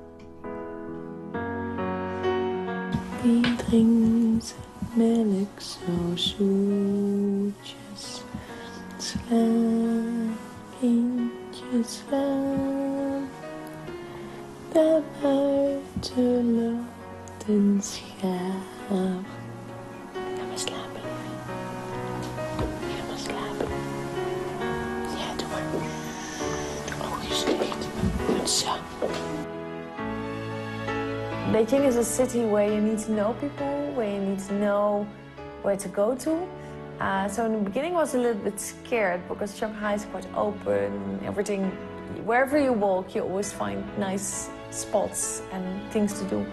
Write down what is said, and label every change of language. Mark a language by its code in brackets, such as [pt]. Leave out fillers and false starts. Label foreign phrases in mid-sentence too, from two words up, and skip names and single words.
[nl] De buitenschap. Ga maar slapen. Ga maar slapen. Ja, doe maar. De oogjes dicht. Goed zo. [en] Beijing is a city where you need to know people, where you need to know where to go to. So in the beginning I was a little bit scared because Shanghai is quite open, everything. Wherever you walk, you always find nice spots and things to do.